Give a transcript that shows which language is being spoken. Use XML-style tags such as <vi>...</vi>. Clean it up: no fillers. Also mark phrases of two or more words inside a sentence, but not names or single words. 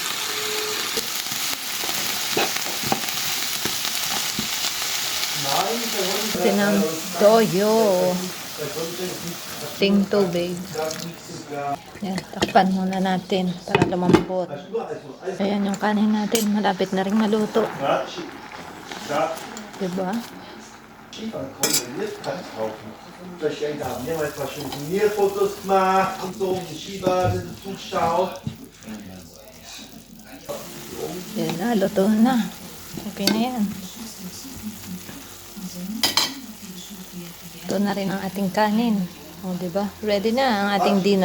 <tl>Tinang toyo. Ting tubig. Yan, takpan muna natin para lumambot. Ayan yung kanin natin. Malapit na rin maluto. Diba?</tl> <de>Fotos gemacht und so, die Schieber sind Zugstau.</de> <tl>Yan na, luto na. Okay na yan. Ito na rin ang ating kanin. O, diba?</tl> <en>Ready na</en> <tl>ang ating dinner.</tl>